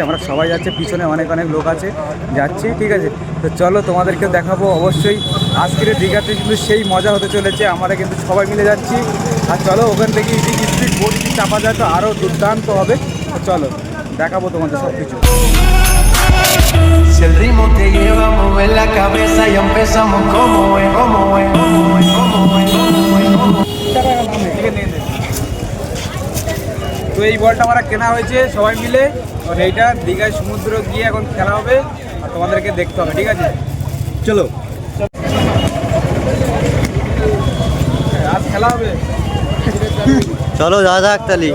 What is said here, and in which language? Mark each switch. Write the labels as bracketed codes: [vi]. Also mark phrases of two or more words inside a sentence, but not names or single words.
[bn] আমরা সবাই যাচ্ছে, পিছনে অনেক অনেক লোক আছে, যাচ্ছি, ঠিক আছে। তো চলো তোমাদেরকে দেখাবো অবশ্যই। আজকের দীঘাতে কিন্তু সেই মজা হতে চলেছে। আমরা কিন্তু সবাই মিলে যাচ্ছি। আর চলো ওখান থেকে [en] speed boat [bn] যদি চাপা যায় তো আরও দুর্দান্ত হবে। তো চলো দেখাবো তোমাদের সব কিছু। [es] Si el ritmo te lleva a mover la cabeza y empezamos como es, como es, como es, como es, como es, como es. [bn] তো এই বলটা আমরা কেনা হয়েছে সবাই মিলে, আর এইটা দীঘায় সমুদ্র গিয়ে এখন খেলা হবে আর তোমাদেরকে দেখতে হবে, ঠিক আছে? চলো আজ খেলা হবে, চলো যাওয়া যাক তাহলে।